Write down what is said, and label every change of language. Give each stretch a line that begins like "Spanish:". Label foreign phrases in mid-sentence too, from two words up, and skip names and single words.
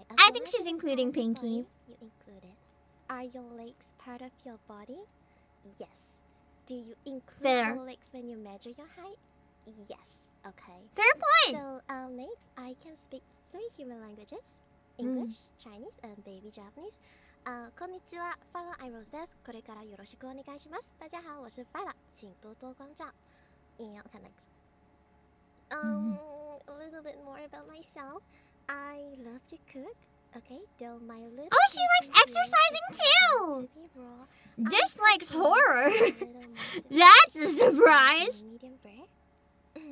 English: I think she's including Pinky. You include it. Are your legs part of your body? Yes. Do you include your legs when you measure your height? Yes. Okay. Fair point. So, next, I can speak 3 human languages: English, Chinese, and baby Japanese.
Japanese: こんにちは、Phila Einrose です。これからよろしくお願いします。
Chinese: 大家好，我是 Phila，请多多关照。
English: Okay, next. A little bit more about myself. I love to cook. Okay, though my little. Oh, she likes exercising too. Dislikes horror. That's a surprise. Medium rare.